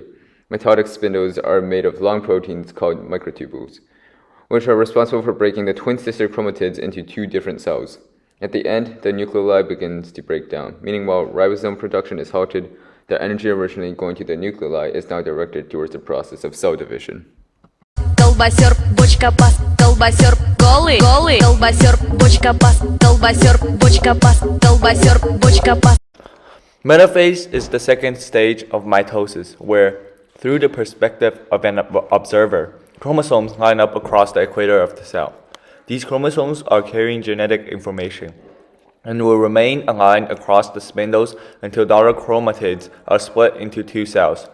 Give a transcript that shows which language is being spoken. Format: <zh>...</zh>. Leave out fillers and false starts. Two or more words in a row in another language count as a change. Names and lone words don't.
<en>Mitotic spindles are made of long proteins called microtubules, which are responsible for breaking the twin sister chromatids into 2 different cells. At the end, the nucleoli begins to break down, meaning while ribosome production is halted, the energy originally going to the nucleoli is now directed towards the process of cell division.</en> <ru>Колбасер, бочка бас. Колбасер, голый, голый. Колбасер, бочка бас. Колбасер, бочка бас. Колбасер, бочка бас.</ru> <en>Metaphase is the second stage of mitosis, where, through the perspective of an observer, chromosomes line up across the equator of the cell. These chromosomes are carrying genetic information and will remain aligned across the spindles until daughter chromatids are split into 2 cells.</en>